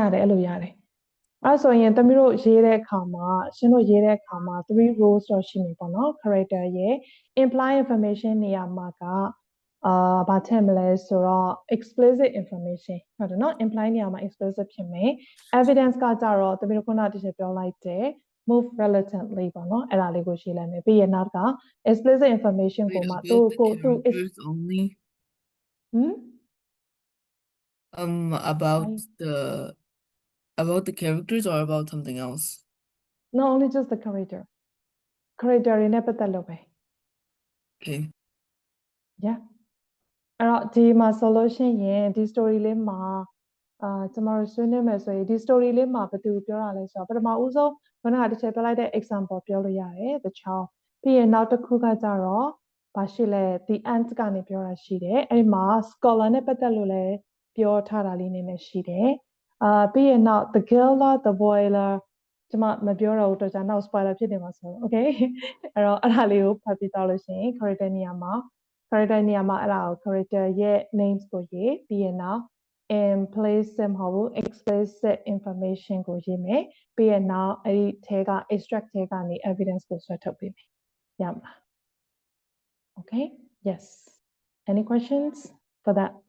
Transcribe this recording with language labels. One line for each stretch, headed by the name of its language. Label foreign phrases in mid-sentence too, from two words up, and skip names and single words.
Burmese: ရတယ်အဲ့လိုရတယ်အဲ့ဆိုရင်သမီးတို့ရေးတဲ့အခါမှာရှင်းလို့ရေးတဲ့အခါမှာ3 rows တော့ရှိနေပေါ့နော် character ရဲ့
English: imply information
Burmese: နေရာမှာကဘာထည့်မလဲဆိုတော့
English: explicit information
Burmese: ဟုတ်တယ်နော် imply နေရာမှာ explicit ဖြစ်မယ် evidence ကကြတော့သမီးတို့ခုနတည်းပြောလိုက်တယ်
English: move reluctantly
Burmese: ပေါ့နော်အဲ့ဒါလေးကိုရေးလိုက်မယ်ပြီးရင်နောက်က
English: explicit information Wait,
Burmese: ကိုမှ
English: about the characters only? About the characters or about something else? No, only just the character
Burmese: တွေနဲ့ပတ်သက်လို့ပဲ
English: Okay.
Burmese: yeah အဲ့တော့ဒီမှာဆိုလို့ရှိရင်ဒီ story လေးမှာကျမတို့ဆွေးနွေးမယ်ဆိုရင်ဒီ story လေးမှာဘယ်သူပြောတာလဲဆိုတော့ပထမဦးဆုံးခုနကတစ်ချက်ပြောလိုက်တဲ့ example ပြော လို့ရတယ်
English: the child
Burmese: ပြီးရင်နောက်တစ်ခုကကြတော့ဘာရှိလဲ
English: the ant
Burmese: ကနေပြောတာရှိတယ်အဲ့ဒီမှာ scholar နဲ့ပတ်သက်လို့လည်း ပြောထားတာလေးနည်းနည်းရှိတယ်ပြီးရင်နောက်
English: the girl
Burmese: လား
English: the boy
Burmese: လားကျမမပြောတော့ဘူးတော့ကြာနောက် spoiler ဖြစ်နေမှာဆိုတော့ okay အဲ့တော့အဲ့ဒါလေးကိုဖတ်ပြီးတော့လို့ရှိရင် character နေရာမှာအဲ့ဒါကို character ရဲ့ names ကိုရေးပြီးရင်နောက် implicit မဟုတ်ဘူး
English: explicit information
Burmese: ကိုရေးမယ်ပြီးရင်နောက်အဲ့ဒီထဲက extract ထဲကနေ evidence ကိုဆွဲထုတ်ပေးမယ်ရမလား
English: okay yes any questions for that